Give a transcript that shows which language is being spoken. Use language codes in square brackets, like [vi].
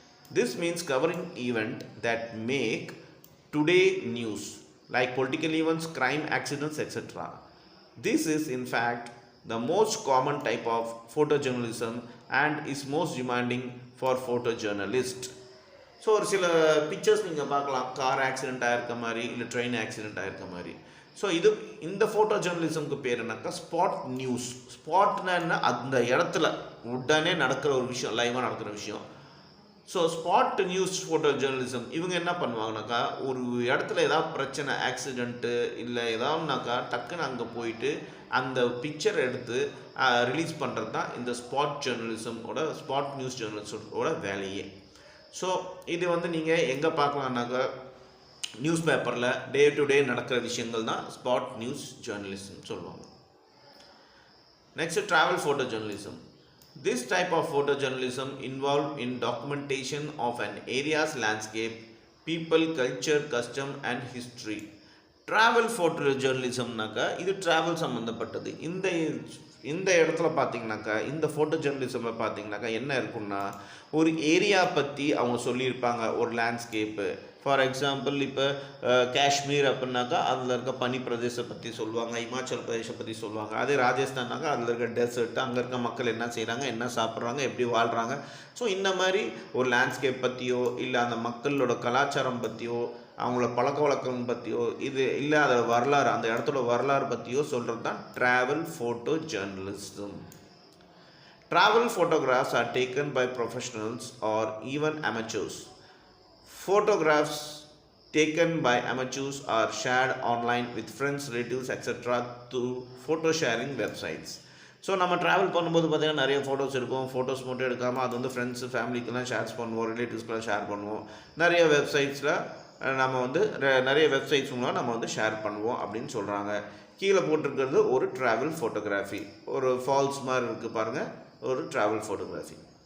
[en] This means covering events that make today news, like political events, crime, accidents, etc. This is in fact the most common type of photojournalism and is most demanding for photojournalists. [ta] So ஒரு சில pictures நீங்கள் பார்க்கலாம், car accident ஆகிருக்க மாதிரி இல்லை train accident ஆகிருக்க மாதிரி. So இந்த photo ஜேர்னலிசம்க்கு பேர் என்னக்கா ஸ்பாட் நியூஸ். ஸ்பாட்னா என்ன, அந்த இடத்துல உடனே நடக்கிற ஒரு விஷயம், லைவாக நடக்கிற விஷயம். So spot news photo journalism இவங்க என்ன பண்ணுவாங்கனாக்கா, ஒரு இடத்துல ஏதாவது பிரச்சனை, ஆக்சிடென்ட்டு இல்லை ஏதாவதுனாக்கா டக்குன்னு அங்கே போயிட்டு அந்த பிக்சர் எடுத்து ரிலீஸ் பண்ணுறது தான் இந்த ஸ்பாட் ஜேர்னலிசமோட, ஸ்பாட் நியூஸ் ஜேர்னலிசமோட வேலையே. ஸோ இது நீங்கள் எங்கே பார்க்கலான்னாக்கா, நியூஸ் பேப்பரில் [en] day to day [ta] நடக்கிற விஷயங்கள் தான் ஸ்பாட் நியூஸ் ஜேர்னலிசம் சொல்லுவாங்க. [en] Next travel photo journalism. This type of photojournalism involved in documentation of an area's landscape, people, culture, custom and history. [ta] Travel photojournalismனாக்கா இது ட்ராவல் சம்மந்தப்பட்டது. இந்த இடத்துல பார்த்தீங்கன்னாக்கா, இந்த ஃபோட்டோ ஜேர்னலிசமில் பார்த்தீங்கன்னாக்கா என்ன இருக்குன்னா, ஒரு ஏரியா பற்றி அவங்க சொல்லியிருப்பாங்க, ஒரு லேண்ட்ஸ்கேப்பு. [en] for example [ta] இப்போ காஷ்மீர் அப்படின்னாக்கா அதில் இருக்க பனி பிரதேசத்தை பற்றி சொல்லுவாங்க, இமாச்சல் பிரதேசத்தை பற்றி சொல்லுவாங்க. அதே ராஜஸ்தான்னாக்கா அதில் இருக்க டெசர்ட்டு, அங்கே இருக்க மக்கள் என்ன செய்கிறாங்க, என்ன சாப்பிட்றாங்க, எப்படி வாழ்கிறாங்க. ஸோ இந்த மாதிரி ஒரு லேண்ட்ஸ்கேப் பற்றியோ இல்லை அந்த மக்களோட கலாச்சாரம் பற்றியோ அவங்களோட பழக்க வழக்கம் பற்றியோ இது இல்லை அதை வரலாறு, அந்த இடத்தோட வரலாறு பற்றியோ சொல்கிறது தான் travel photo journalism. [en] Travel photographs are taken by professionals or even amateurs. Photographs taken by amateurs are shared online with friends, relatives, etc. through photo sharing websites. [ta] So நம்ம ட்ராவல் பண்ணும்போது பார்த்திங்கன்னா நிறைய ஃபோட்டோஸ் இருக்கும். ஃபோட்டோஸ் மட்டும் எடுக்காமல் அது friends ஃபேமிலிக்கெல்லாம் shares பண்ணுவோம், ரிலேட்டிவ்ஸ்க்கெலாம் share பண்ணுவோம். நிறைய வெப்சைட்ஸில் நம்ம நிறைய வெப்சைட்ஸ் மூலம் நம்ம ஷேர் பண்ணுவோம் அப்படின்னு சொல்கிறாங்க. கீழே போட்டிருக்கிறது ஒரு ட்ராவல் ஃபோட்டோகிராஃபி, ஒரு ஃபால்ஸ் மாதிரி இருக்குது பாருங்கள், ஒரு ட்ராவல் ஃபோட்டோகிராஃபி.